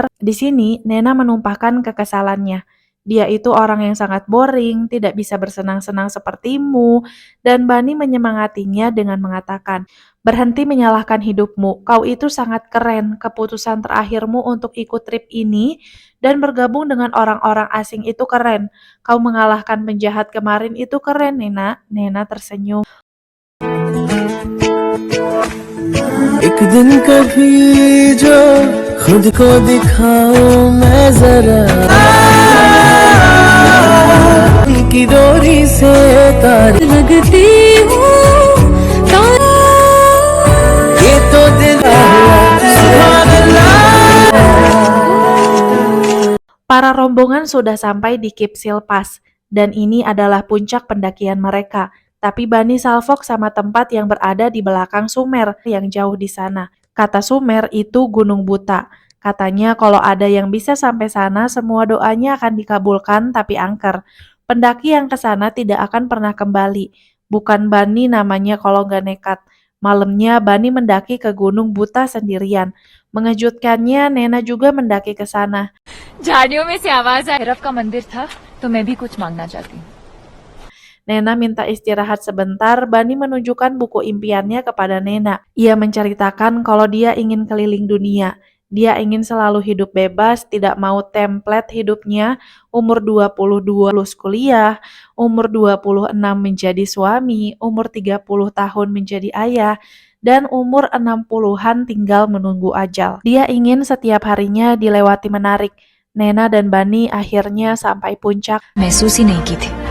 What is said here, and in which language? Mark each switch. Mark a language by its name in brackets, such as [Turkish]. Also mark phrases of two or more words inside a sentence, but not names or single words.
[Indonesian] Di sini, Nena menumpahkan kekesalannya. Dia itu orang yang sangat boring, tidak bisa bersenang-senang sepertimu, dan Bani menyemangatinya dengan mengatakan, "Berhenti menyalahkan hidupmu, kau itu sangat keren. Keputusan terakhirmu untuk ikut trip ini dan bergabung dengan orang-orang asing itu keren. Kau mengalahkan penjahat kemarin itu keren, Nena." Nena tersenyum. [Hindi] एक दिन कभी जो खुद को दिखाऊं मैं जरा की डोरी से तार लगती हूँ ये तो दिल सुभान अल्लाह। [Indonesian] Para rombongan sudah sampai di Kipsil Pass, dan ini adalah puncak pendakian mereka. Tapi Bani salfok sama tempat yang berada di belakang Sumer yang jauh di sana. Kata Sumer itu Gunung Buta. Katanya kalau ada yang bisa sampai sana, semua doanya akan dikabulkan tapi angker. Pendaki yang ke sana tidak akan pernah kembali. Bukan Bani namanya kalau nggak nekat. Malamnya Bani mendaki ke Gunung Buta sendirian. Mengejutkannya, Nena juga mendaki ke sana. [Hindi] झाड़ियों में से आवाज आई, भैरव का मंदिर था तो मैं भी कुछ मांगना चाहती हूँ. [Indonesian] Nena minta istirahat sebentar. Bani menunjukkan buku impiannya kepada Nena. Ia menceritakan kalau dia ingin keliling dunia. Dia ingin selalu hidup bebas, tidak mau template hidupnya. Umur 22 lulus kuliah, umur 26 menjadi suami, umur 30 tahun menjadi ayah, dan umur 60-an tinggal menunggu ajal. Dia ingin setiap harinya dilewati menarik. Nena dan Bani akhirnya sampai puncak. [Hindi] महसूस ही नहीं की थी.